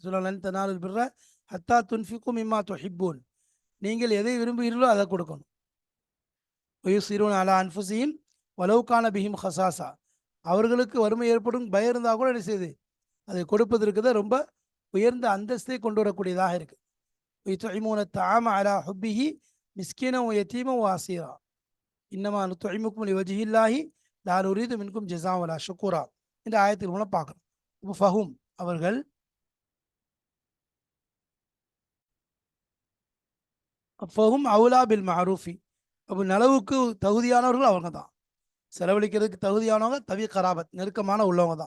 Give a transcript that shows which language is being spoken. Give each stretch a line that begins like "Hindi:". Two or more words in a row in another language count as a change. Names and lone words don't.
Arabic: சொல்லலாம் تنالوا البر حتى تنفقوا مما تحبون.
Tamil: நீங்கள் எதை விரும்புகிறீர்களோ அதை கொடுக்கணும்.
Arabic: ويؤثرون على أنفسهم ولو كان بهم خصاصة.
Tamil: அவர்களுக்கு வறுமை ஏற்படும் பயம் இருந்தால் கூட என்ன செய்யுது, அதை கொடுப்பதற்கு தான் ரொம்ப உயர்ந்த அந்தஸ்தை கொண்டு வரக்கூடியதாக இருக்குது.
Arabic: ويطعمون الطعام على حبه مسكينا ويتيما واسيرا إنما نطعمكم لوجه الله لا نريد منكم جزاء ولا شكورا
Tamil: இந்த ஆயத்தில் மூலம் பார்க்கணும்.
Arabic: இப்போ ஃபஹும் அவர்கள் فهم أولى بالمعروف.
Tamil: அப்போ நலவுக்கு தகுதியானவர்கள் அவங்க தான். செலவழிக்கிறதுக்கு தகுதியானவங்க
Arabic: ذوي القرابة
Tamil: நெருக்கமான உள்ளவங்க தான்.